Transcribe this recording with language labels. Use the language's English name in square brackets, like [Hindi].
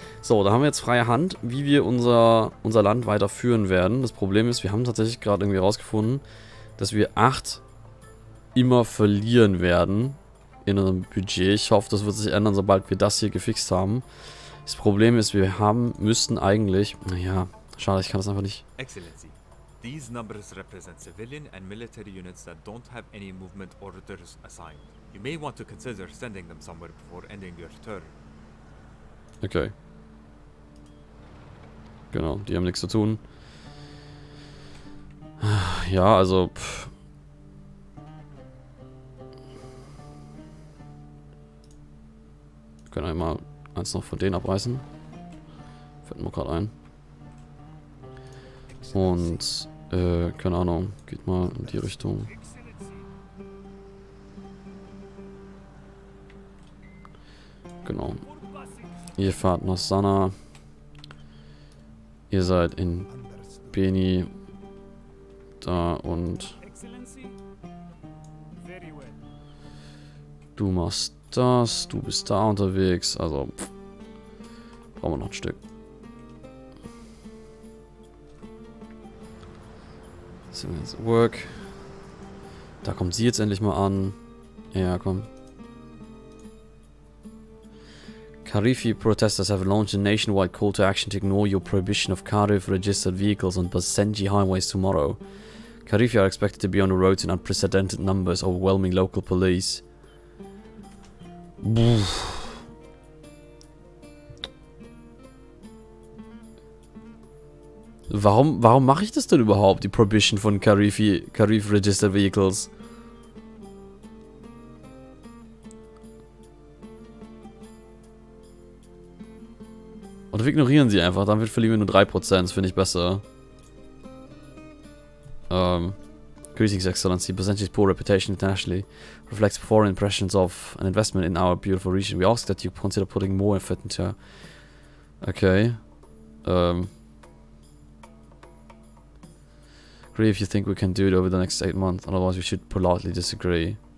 [German] So, da haben wir jetzt freie Hand, wie wir unser Land weiterführen werden. Das Problem ist, wir haben tatsächlich gerade irgendwie rausgefunden, dass wir 8 immer verlieren werden in unserem Budget. Ich hoffe, das wird sich ändern, sobald wir das hier gefixt haben. Das Problem ist, müssten eigentlich... Naja, schade, ich kann das einfach nicht... [English] Excellency, these numbers represent civilian and military units that don't have any movement orders assigned. You may want to consider sending them somewhere before ending your turn. Okay. [German] Genau, die haben nichts zu tun. Ja, also... Wir können einmal eins noch von denen abreißen. Fällt mir gerade ein. Und, keine Ahnung, geht mal in die Richtung. Genau. Ihr fahrt nach Sana. Ihr seid in Beni. Da und... Du machst das, du bist da unterwegs, also brauchen wir noch ein Stück. So, jetzt Work. Da kommt sie jetzt endlich mal an. Ja, komm. [English] Karifi protesters have launched a nationwide call to action to ignore your prohibition of Karif registered vehicles on Basenji highways tomorrow. Karifi are expected to be on the roads in unprecedented numbers, overwhelming local police. [German] Warum mache ich das denn überhaupt, die Prohibition von [English] Karif Registered Vehicles? [German] Oder wir ignorieren sie einfach, dann verlieren wir nur 3%, das finde ich besser. [English] Greetings, Excellency. Percentage's poor reputation internationally reflects poor impressions of an investment in our beautiful region. We ask that you consider putting more effort into... Okay. Agree if you think we can do it over the next 8 months, otherwise we should politely disagree.